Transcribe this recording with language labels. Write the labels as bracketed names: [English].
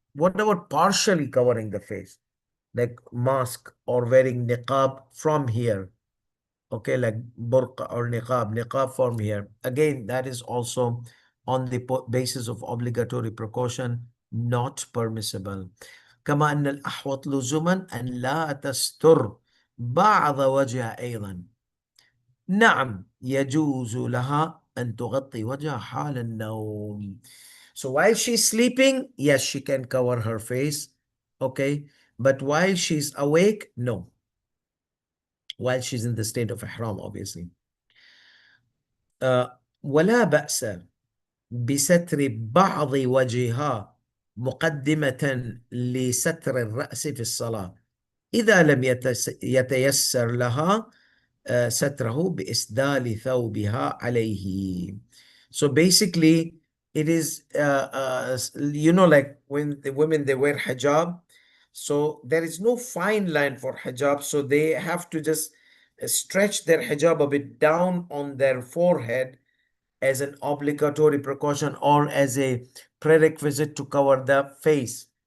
[English] What about partially covering the face, like mask or wearing niqab from here? Okay, like burqa or niqab from here. Again, that is also on the basis of obligatory precaution, not permissible. [Arabic] كما أن الأحوط لزوما أن لا تستر بعض وجهها أيضا. نعم يجوز لها أن تغطي وجهها حال النوم. [English] So while she's sleeping, yes, she can cover her face. Okay. But while she's awake, no. While she's in the state of ihram, obviously. [Arabic] ولا بأس بستر بعض وجهها مقدمة لستر الرأس في الصلاة إذا لم يتيسر لها ستره بإسدال ثوبها عليه. [English] So basically, it is, like when the women, they wear hijab, so there is no fine line for hijab, so they have to just stretch their hijab a bit down on their forehead as an obligatory precaution or as a prerequisite to cover the face.